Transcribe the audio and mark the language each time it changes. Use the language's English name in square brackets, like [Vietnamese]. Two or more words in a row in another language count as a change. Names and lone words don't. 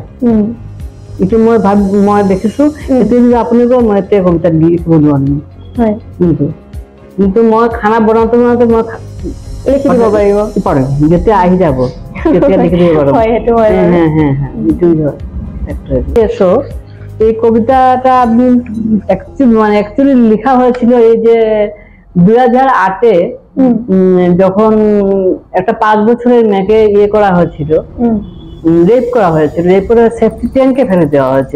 [Assamese] এইটো মই দেখিছো, এইটো আপুনি মই এতিয়া কবিতা লিখিব নোৱাৰিম, কিন্তু মই খানা বনাওঁতে মই লিখি দিব পাৰিম, যেতিয়া আহি যাব তেতিয়া লিখি দিব পাৰিম। [Bangla] এই কবিতাটা আমি একচুয়ালি লেখা হয়েছিল এই যে 2008-এ, যখন একটা 5 বছরের মেয়েকে ইয়ে করা হয়েছিল, রেপ করা হয়েছিল, রেপ করে সেফটি ট্যাঙ্কে ফেলে দেওয়া হয়েছিল।